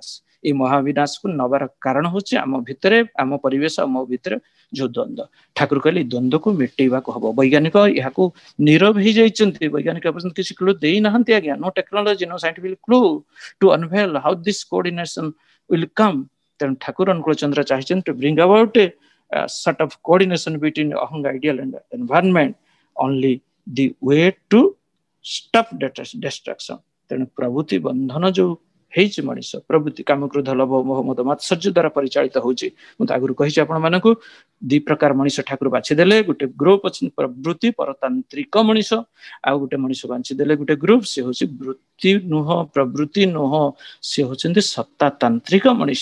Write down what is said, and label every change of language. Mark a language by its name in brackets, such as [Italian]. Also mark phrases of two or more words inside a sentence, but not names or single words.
[Odia] এই ମହାବିନାଶକୁ ନବାର କାରଣ ହଉଛି ଆମ ଭିତରେ, ଆମ ପରିବେଶ, ଆମ ଭିତରେ ଯୋଉ ଦ୍ୱନ୍ଦ୍ୱ। ଠାକୁର କହିଲେ এই ଦ୍ୱନ୍ଦ୍ୱକୁ ମେଟେଇବାକୁ ହବ। ବୈଜ୍ଞାନିକ ଏହାକୁ ନୀରବ ହେଇଯାଇଛନ୍ତି, ବୈଜ୍ଞାନିକ ପର୍ଯ୍ୟନ୍ତ କିଛି କ୍ଲୁ ଦେଇନାହାନ୍ତି ଆଜ୍ଞା। [English] No technology, no scientific clue to unveil how this coordination will come. [Odia] ତେଣୁ ଠାକୁର ଅନୁକୂଳ ଚନ୍ଦ୍ର ଚାହିଁଛନ୍ତି [English] to bring about a sort of coordination between ahang ideal and environment, only the way to stop destruction। [Odia] ତେଣୁ ପ୍ରଭୃତି ବନ୍ଧନ ଯୋଉ ହେଇଛି ମଣିଷ, ପ୍ରଭୃତି କାମ କ୍ରୋଧ ଲୋଭ ମୋହ ମଦ ମାତ୍ସର୍ଯ୍ୟ ଦ୍ୱାରା ପରିଚାଳିତ ହଉଛି। ମୁଁ ତ ଆଗରୁ କହିଛି ଆପଣ ମାନଙ୍କୁ, ଦି ପ୍ରକାର ମଣିଷ ଠାକୁର ବାଛିଦେଲେ। ଗୋଟେ ଗ୍ରୁପ ଅଛନ୍ତି ପ୍ରବୃତ୍ତି ପରତାନ୍ତ୍ରିକ ମଣିଷ, ଆଉ ଗୋଟେ ମଣିଷ ବାଛିଦେଲେ ଗୋଟେ ଗ୍ରୁପ, ସେ ହଉଛି ବୃତ୍ତି ନୁହଁ ପ୍ରବୃତ୍ତି ନୁହଁ, ସେ ହଉଛନ୍ତି ସତ୍ତାତାନ୍ତ୍ରିକ ମଣିଷ।